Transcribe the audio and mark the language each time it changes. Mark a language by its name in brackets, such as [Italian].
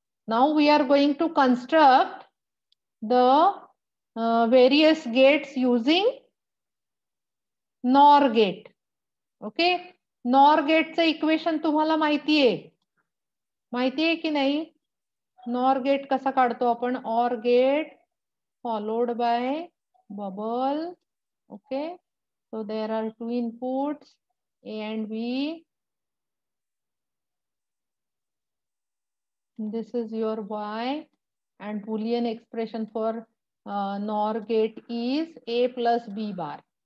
[English] Now we are going to construct the various gates using NOR gate. [Marathi] Okay, NOR गेटचं equation तुम्हाला माहितीये की नाही? NOR gate कसा काढतो आपण? [English] OR गेट followed by bubble. Okay, so there are two inputs, A and B. This is your Y, and Boolean expression for NOR gate is A plus B bar.